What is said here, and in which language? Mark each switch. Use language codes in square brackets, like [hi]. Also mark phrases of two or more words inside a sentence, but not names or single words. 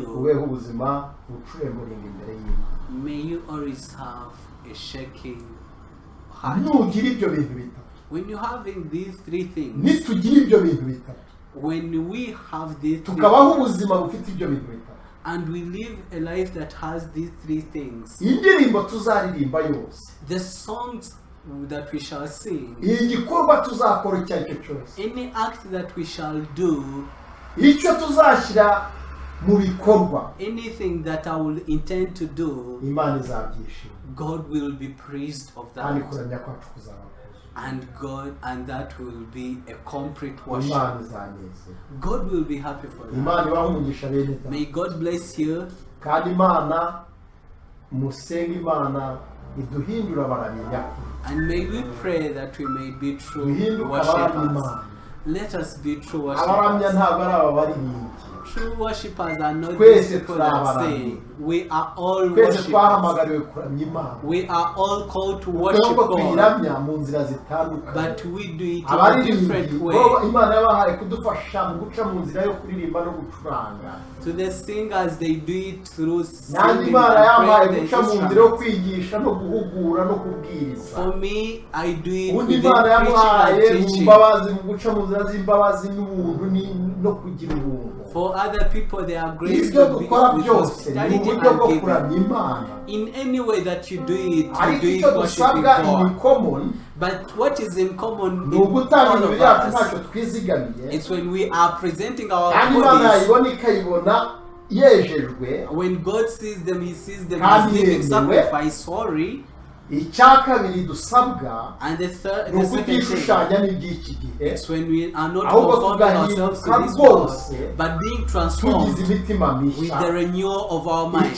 [rw] ubeho ubuzima bucuremuringa imbere y'Imana. [en] May you always have a shaking heart. [rw] nugira ibyo bintu bitatu, [en] When you're having these three things, [rw] nitugira ibyo bintu bitatu, [en] when we have these three [rw] tukabaho ubuzima bufite ibyo bintu bitatu, [en] and we live a life that has these three things, [rw] indirimbo tuzaririmba yose, [en] the songs that we shall sing, [rw] igikorwa tuzakora icyo ari cyo cyose, [en] any act that we shall do, [rw] icyo tuzashyira mu bikorwa, [en] anything that I will intend to do, [rw] Imana izabyishima, [en] God will be pleased of [rw] kandi [en] that. [rw] kuramya kwacu kuzaba kuzuye. [en] And that will be a complete worship. [rw] Imana izanezerwa, [en] God will be happy for that. [rw] Imana ibahe umugisha bene data. [en] May God bless you. [rw] kandi Imana musenge Imana iduhindura abaramyi nyakuri, [en] And may we pray that we may be true [rw] duhinduke abaramyi [en] worshippers. [rw] Imana. [en] Let us be true [rw] abaramya [en] worshippers. [rw] ntabwo ari ababaririmbyi, [en] True worshippers are not [rw] Twese [en] these people that [rw] turabaramyi. [en] sing. We are all [rw] twese [en] worshippers. [rw] twahamagariwe kuramya Imana, [en] We are all called to worship [rw] nubwo [en] God. [rw] tuyiramya mu nzira zitandukanye. [en] But we do it in a [rw] abaririmbyi [en] different [rw] bo [en] way. [rw] Imana yabahaye kudufasha mu guca mu nzira yo kuririmba no gucuranga, [en] To the singers, they do it through [rw] nanjye [en] singing [rw] Imana yampaye [en] and playing the [rw] guca mu nzira yo [en] instruments. [rw] kwigisha no guhugura no kubwiriza. [en] For me, I do it [rw] undi [en] with [rw] Imana [en] the [rw] yamuhaye [en] preaching and [rw] mu [en] teaching. [rw] mbabazi, mu guca mu nzira z'imbabazi n'ubuntu no kugira ubuntu. [en] For other people, they are grace [rw] ibyo [en] to be [rw] dukora [en] with [rw] byose ni [en] hospitality [rw] uburyo bwo [en] and giving. [rw] kuramya Imana, [en] In any way that you do it, you [rw] ariko [en] do [rw] icyo [en] it worshiping [rw] dusabwa in [en] God. common But what is in common [rw] ni [en] in [rw] ugutanga [en] all [rw] imibiri [en] of [rw] yacu [en] us, [rw] ntacyo twizigamiye, [en] it's when we are presenting our [rw] kandi Imana [en] bodies. [rw] yayibona ikayibona yejejwe. [en] When God sees them, He sees them [rw] Kandi [en] as living [rw] yemewe. [en] sacrifice. Sorry. [rw] icya kabiri dusabwa [en] And the [rw] ni [en] second thing, [rw] ukutishushanya n'iby'iki gihe, [en] it's when we are not [rw] ahubwo [en] conforming ourselves to [rw] tugahinduka [en] this world, [rw] rwose, [en] but being [rw] tugize [en] transformed [rw] imitima [en] with the [rw] mishya. [en] renewal of our minds.